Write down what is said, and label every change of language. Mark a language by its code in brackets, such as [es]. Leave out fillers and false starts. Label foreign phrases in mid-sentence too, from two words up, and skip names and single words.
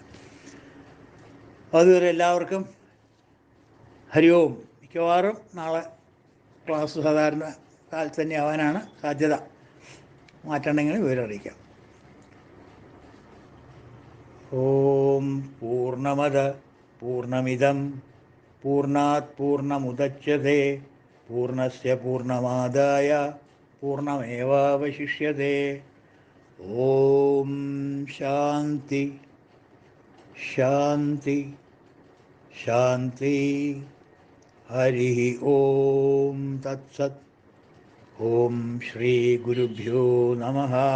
[ml] അതുവരെ എല്ലാവർക്കും [sa] ഹരി ഓം. [ml] മിക്കവാറും നാളെ ക്ലാസ് സാധാരണ കാലത്ത് തന്നെ ആവാനാണ് സാധ്യത. മാറ്റണമെങ്കിൽ വിവരം അറിയിക്കാം. [sa] ഓം പൂർണ്ണമദ പൂർണ്ണമിദം പൂർണ്ണാത് പൂർണ്ണമുദച്യതേ പൂർണ്ണസ്യ പൂർണ്ണമാദായ പൂർണ്ണമേവാവശിഷ്യതേ. ഓം ശാന്തി ശാന്തി ശാന്തി. ഹരി ഓം തത്സത്. ഓം ശ്രീ ഗുരുഭ്യോ നമഃ.